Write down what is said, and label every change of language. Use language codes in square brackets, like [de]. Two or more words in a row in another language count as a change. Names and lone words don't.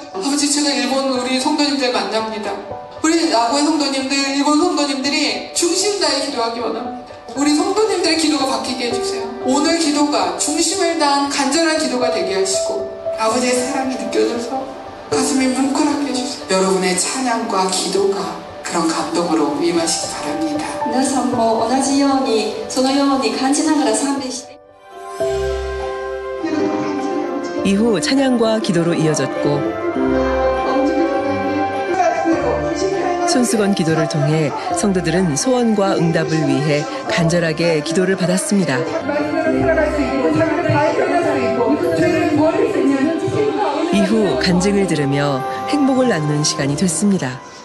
[ko] 아버지, 제가 일본 우리 성도님들 만납니다. 우리 나고야 성도님들, 일본 성도님들이 중심 다해 기도하기 원합니다. 우리 성도님들의 기도가 바뀌게 해주세요. 오늘 기도가 중심을 다한 간절한 기도가 되게 하시고 아버지의 사랑이 느껴져서 가슴이 뭉클하게 해주세요. 여러분의 찬양과 기도가 그런 감동으로 임하시기 바랍니다. [ja] 皆さんも同じようにそのように感じながら賛美して [ko] 이후 찬양과 기도로 이어졌고 손수건 기도를 통해 성도들은 소원과 응답을 위해 간절하게 기도를 받았습니다. 이후 간증을 들으며 행복을 나누는 시간이 됐습니다.